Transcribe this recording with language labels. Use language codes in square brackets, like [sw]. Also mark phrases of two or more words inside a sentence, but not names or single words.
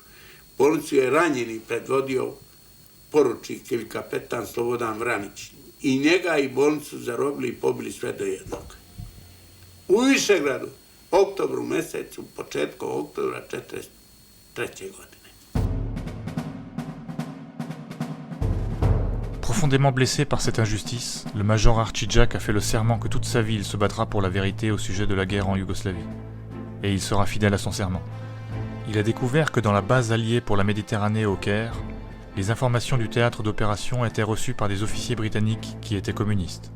[sr] Bolnicu je ranjeni predvodio poručnik ili kapetan Slobodan Vranić. I njega i bolnicu zarobili i pobili sve do jednog. U Višegradu, oktobru mesecu, početku oktobra 1943. godine. [fr] Profondément blessé par cette injustice, le major Archie Jack a fait le serment que toute sa vie il se battra pour la vérité au sujet de la guerre en Yougoslavie. et il sera fidèle à son serment. Il a découvert que dans la base alliée pour la Méditerranée au Caire, les informations du théâtre d'opération étaient reçues par des officiers britanniques qui étaient communistes.